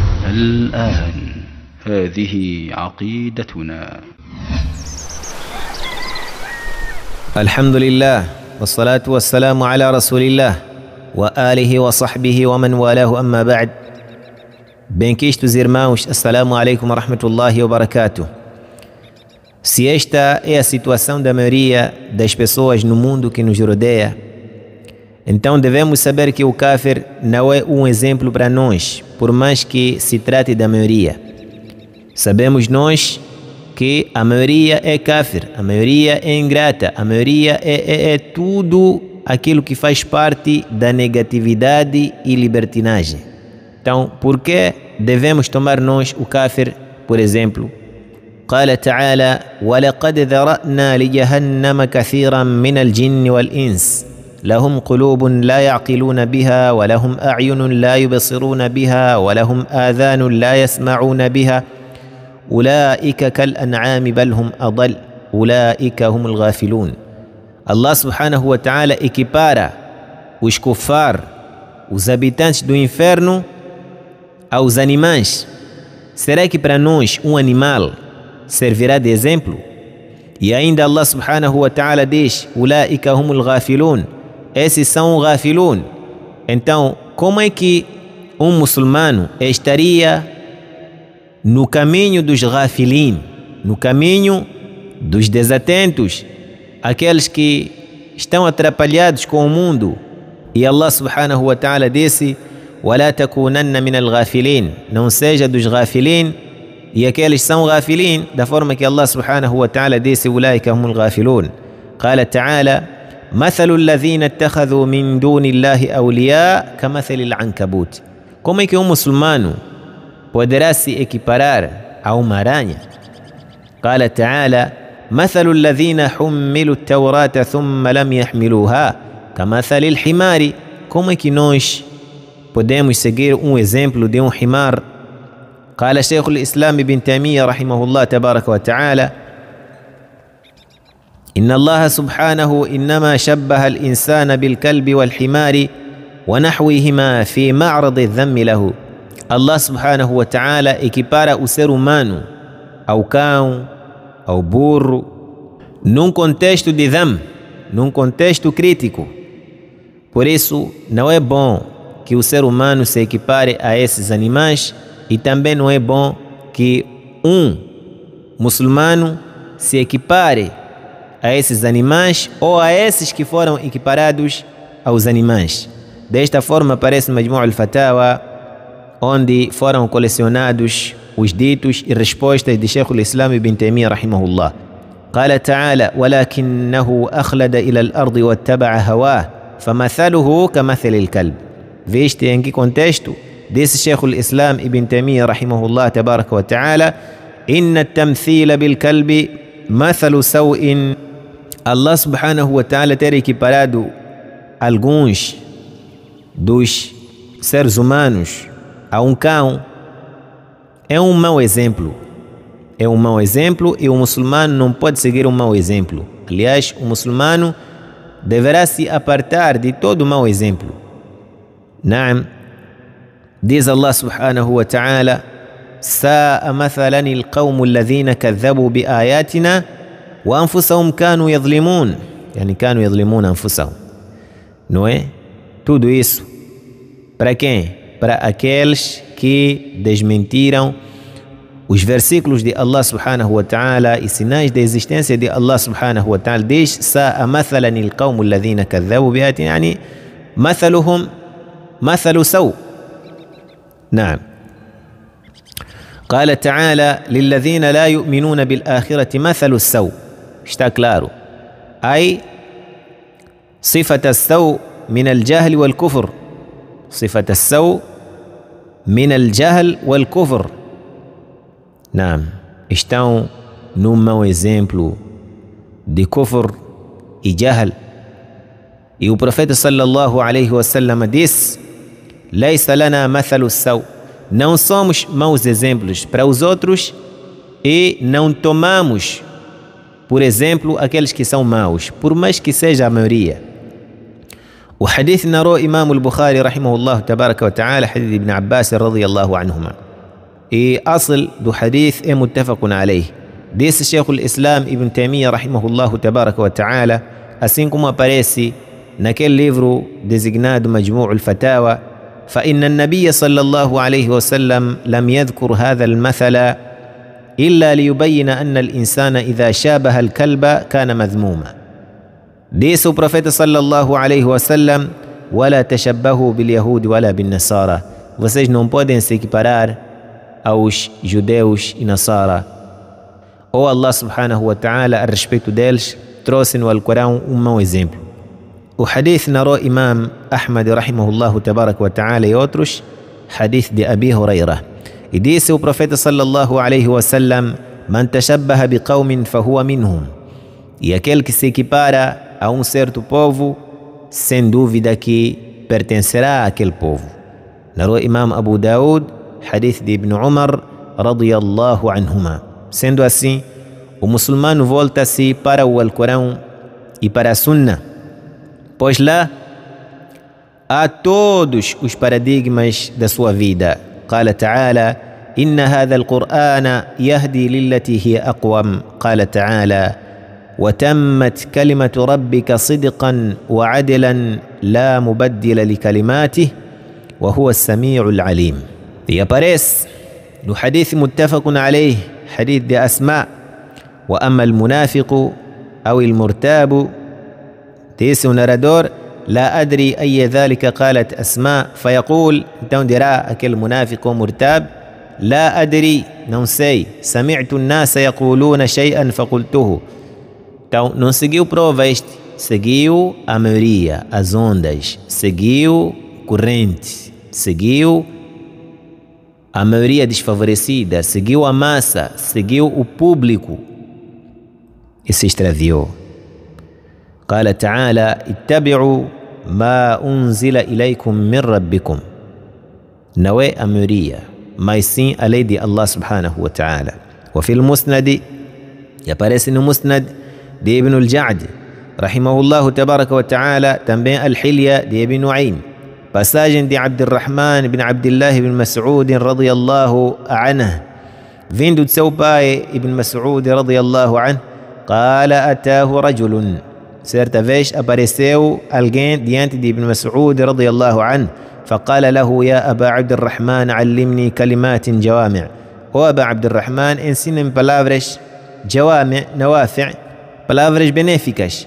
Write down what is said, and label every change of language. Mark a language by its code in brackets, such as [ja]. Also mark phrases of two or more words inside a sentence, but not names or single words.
[ar] الآن هذه عقيدتنا. الحمد لله والصلاة والسلام على رسول الله وآله وصحبه ومن والاه أما بعد. [pt] Bem-quistos irmãos, [ar] السلام عليكم ورحمة الله وبركاته. [pt] Se esta é a situação da maioria das pessoas no mundo que nos rodeia, então devemos saber que o kafir não é um exemplo para nós, por mais que se trate da maioria. Sabemos nós que a maioria é kafir, a maioria é ingrata, a maioria é tudo aquilo que faz parte da negatividade e libertinagem. Então, por que devemos tomar nós o kafir, por exemplo? [ar] قال تعالى ولقد ذرأنا لجهنم كثيرا من الجن والإنس لهم قلوب لا يعقلون بها ولهم أعين لا يبصرون بها ولهم آذان لا يسمعون بها أولئك كالأنعام بل هم أضل أولئك هم الغافلون. الله سبحانه وتعالى [pt] equipara os kufar, os habitantes do inferno, aos animais. Será que para nós um animal servirá de exemplo? E ainda [ar] الله سبحانه وتعالى diz أولئك هم الغافلون, [pt] esses são ghafilun. Então, como é que um muçulmano estaria no caminho dos ghafilin, no caminho dos desatentos, aqueles que estão atrapalhados com o mundo? [ar] E الله سبحانه وتعالى disse وَلَا تَكُونَنَّ مِنَ الْغَافِلِينَ, [pt] não seja dos ghafilin. E aqueles são [ar] ghafilin [pt] da forma que [ar] الله سبحانه وتعالى disse أُولَٰئِكَ هُمُ الْغَافِلُونَ. قال تعالى مثل الذين اتخذوا من دون الله أولياء كمثل العنكبوت. [pt] Como é que um muçulmano poderá se equiparar a uma aranha? [ar] قال تعالى مثل الذين حملوا التوراة ثم لم يحملوها كمثل الحمار. [pt] Como é que nós podemos seguir um exemplo de um himar? [ar] قال شيخ الإسلام ابن تيمية رحمه الله تبارك وتعالى إن الله سبحانه إنما شبه الإنسان بالكلب والحمار ونحوهما في معرض الذم له. الله سبحانه وتعالى [pt] equipara o ser humano ao cão, ao burro, num contexto de dham, num contexto crítico. Por isso, não é bom que o ser humano se equipare a esses animais, e também não é bom que um muçulmano se equipare a esses animais ou a esses que foram equiparados aos animais. Desta forma aparece no Majmu' al-Fatawa, onde foram colecionados os ditos e respostas de Sheikh al-Islam ibn Taymiyyah rahimahullah. [ar] قال تعالى ولكنه أخلد إلى الأرض واتبع هواه فمثله كمثل الكلب. [pt] Viste em que contexto? [ar] Disse Sheikh al-Islam ibn Taymiyyah رحمه الله تبارك وتعالى إن التمثيل بالكلب مثل سوء. الله سبحانه وتعالى [pt] ter equiparado alguns dos seres humanos a um cão é um mau exemplo. É um mau exemplo e o muçulmano não pode seguir um mau exemplo. Aliás, o muçulmano deverá se apartar de todo mau exemplo. [ar] نعم. diz الله سبحانه وتعالى ساء مثلا القوم الذين كذبوا بآياتنا وأنفسهم كانوا يظلمون. يعني كانوا يظلمون أنفسهم. [pt] Não é? Tudo isso para quem? Para aqueles que desmentiram os versículos de [ar] الله سبحانه وتعالى [pt] e sinais da existência de [ar] الله سبحانه وتعالى. diz ساء مثلا القوم الذين كذبوا بآياتنا يعني مثلهم مثل سوء. نعم. قال تعالى للذين لا يؤمنون بالآخرة مثل السوء. [pt] Está claro. [ar] أي صفة السوء من الجهل والكفر. صفة السوء من الجهل والكفر. نعم. [pt] Estão num mau exemplo de kufr e jahl. E o profeta [ar] صلى الله عليه وسلم disse ليس لنا مثل السوء. [pt] Não somos maus exemplos para os outros e não tomamos, por exemplo, aqueles que são maus, por mais que seja a maioria. O hadith narrou Imam al-Bukhari [ar] رحمه الله تبارك وتعالى, حديث ابن عباس رضي الله عنهما. [pt] E asl do hadith é [ar] متفق عليه. [pt] Disse Sheikh al-Islam Ibn Taymiyyah [ar] رحمه الله تبارك وتعالى, [pt] assim como aparece naquele livro designado Majmu' al-Fatawa: [ar] فإن النبي صلى الله عليه وسلم لم يذكر هذا المثل إلا ليبين أن الإنسان إذا شابه الكلب كان مذموما. [pt] Disse o profeta [ar] صلى الله عليه وسلم: ولا تشبهوا باليهود ولا بالنصارى. [pt] Vocês não podem se equiparar aos judeus e Nasara. [ar] Ou الله سبحانه وتعالى, [pt] a respeito deles, trouxe no Alcorão mau exemplo. O hadith narrou Imam Ahmad [ar] رحمه الله تبارك وتعالى [pt] e outros, hadith de Abi Hurairah. E disse o profeta [ar] صلى الله عليه وسلم من تشبه بقوم فهو منهم. [pt] E aquele que se equipara a certo povo, sem dúvida que pertencerá àquele povo. Narrou Imam Abu Daud, hadith de Ibn Umar [ar] رضي الله عنهما. [pt] Sendo assim, o muçulmano volta-se para o Alcorão e para a Sunna, pois lá há todos os paradigmas da sua vida. [ar] قال تعالى إن هذا القرآن يهدي للتي هي أقوم. قال تعالى: وتمت كلمة ربك صدقا وعدلا لا مبدل لكلماته وهو السميع العليم. [pt] E aparece no [ar] حديث متفق عليه, hadith de Asma: وأما المنافق أو المرتاب. [pt] Disse o narrador: [ar] لا أدري أي ذلك قالت أسماء. فيقول, [pt] então dirá aquele munáfico ou murtab: [ar] لا أدري, [pt] não sei. [ar] سمعت الناس يقولون شيئا فقلته. [pt] Então não seguiu prova este, seguiu a maioria, as ondas, seguiu corrente, seguiu a maioria desfavorecida, seguiu a massa, seguiu o público e se extraviou. [ar] قال تعالى: اتبعوا ما أنزل إليكم من ربكم. [pt] Não é a maioria, mas sim a lei de [ar] الله سبحانه وتعالى. وفي المسند, [pt] e aparece no musnad de Ibn al-Ja'd [ar] رحمه الله تبارك وتعالى, [pt] também al-Hilya de Ibn Nu'aym, passagem de Abdurrahman ibn Abdullah ibn Mas'ud [ar] رضي الله عنه, [pt] vindo de seu pai [ar] Ibn Mas'ud رضي الله عنه قال أتاه رجل. [pt] Certa vez apareceu alguém diante de [ar] Ibn Mas'ud رضي الله عنه فقال له يا أبا عبد الرحمن علمني كلمات جوامع'. [pt] O Aba Abdurrahman, ensina-me palavras [ar] جوامع نوافع', [pt] palavras benéficas.